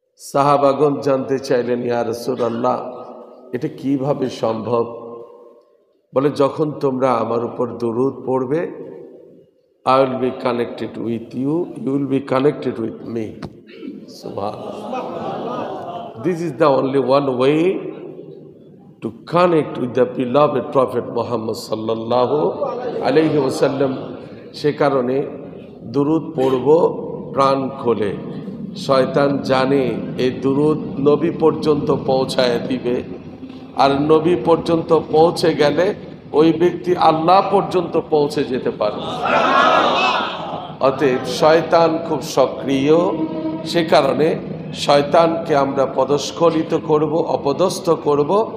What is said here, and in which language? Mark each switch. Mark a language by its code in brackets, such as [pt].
[bn] সাহাবাগণ জানতে চাইলেন, ইয়া রাসূলুল্লাহ, এটা কিভাবে সম্ভব? বলে, যখন তোমরা আমার উপর দুরূদ পড়বে, [en] I will be connected with you, you will be connected with me. Subhanallah. This is the only one way to connect with the beloved Prophet Muhammad sallallahu alayhi wasallam. [bn] সে কারণে দুরূদ পড়ব প্রাণ খোলে। শয়তান জানে এই দুরূদ নবী পর্যন্ত পৌঁছায় দিবে, আর নবী পর্যন্ত পৌঁছে গেলে ওই ব্যক্তি আল্লাহ পর্যন্ত পৌঁছে যেতে পারবে। অতএব শয়তান খুব সক্রিয়, সে কারণে শয়তানকে আমরা পদস্খলিত করব, অপদস্থ করব।